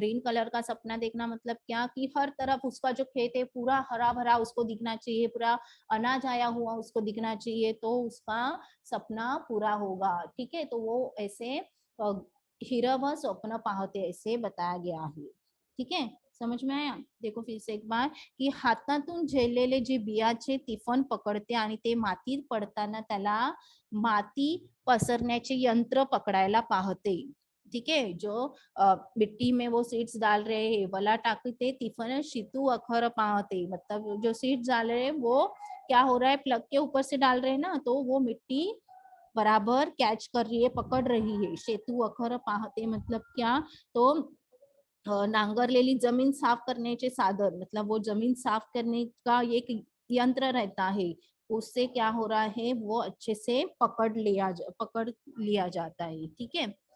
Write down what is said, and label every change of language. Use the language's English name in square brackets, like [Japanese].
[Hindi] Green colour का सपना देखना मतलब क्या, कि हर तरफ उसका जो खेत है पूरा हरा भरा उसको दिखना चाहिए, पूरा अनाज आया हुआ उसको दिखना चाहिए, तो उसका सपना पूरा होगा, ठीक है। तो वो ऐसे [Marathi] हिरव स्वप्न पाहते [Hindi] ऐसे बताया गया है, ठीक है। समझ में आया, देखो फिर से एक बार, [Marathi] की हातातून झेललेले जे बियाचे तिफन पकडते आणि ते मातीत पडताना त्याला माती पसरण्याचे यंत्र पकडायला पाहते, ठीक है। [Hindi] जो मिट्टी में वो सीड्स डाल रहे हैं वला टाकते तिफन शितू अखर पाहते, मतलब जो सीड्स डाल रहे हैं वो क्या हो रहा है, प्लग के ऊपर से डाल रहे हैं ना, तो वो मिट्टी बराबर कैच कर रही है, पकड़ रही है। शेतू अखर पाहते मतलब क्या, तो [Marathi] नांगरलेली जमीन साफ करण्याचे साधन, [Hindi] मतलब वो जमीन साफ करने का एक यंत्र रहता है, उससे क्या हो रहा है वो अच्छे से पकड़ लिया जाता है, ठीक है।